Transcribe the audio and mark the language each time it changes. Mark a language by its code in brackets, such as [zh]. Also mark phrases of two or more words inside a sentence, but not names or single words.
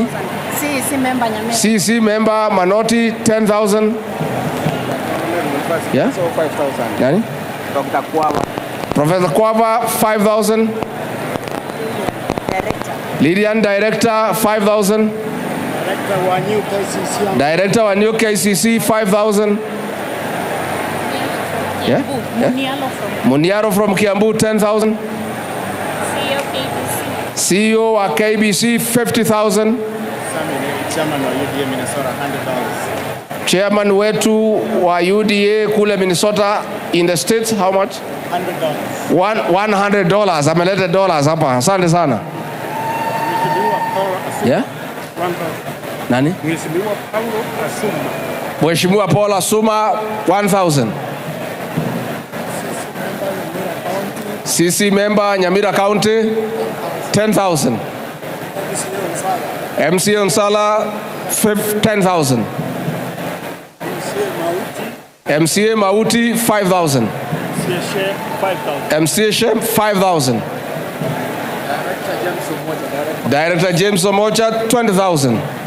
[en] CC member Nyamira. CC member Manoti, 10,000. Yeah? 5,000. [sw] Nani? [en] Dr. Kwaba. Professor Kwaba, 5,000. Lydian Director, 5,000. [sw] Director wa New KCC. Director wa New KCC, 5,000. Yeah? Munialo from Kiambu, 10,000. CEO wa KBC, 50,000. Chairman wa UDA Minnesota, 100,000. Chairman wetu wa UDA kule Minnesota [en] in the States, how much? $100. $100. [sw] Ameleta dollars hapa. Asante sana. Yeah? Nani? Mheshimiwa Paul Asuma, 1,000. [en] CC member Nyamira County, 10,000. MC Onsala, 10,000. MCA Mauti, 5,000. MCA Shem, 5,000. Director James Omocha, 20,000.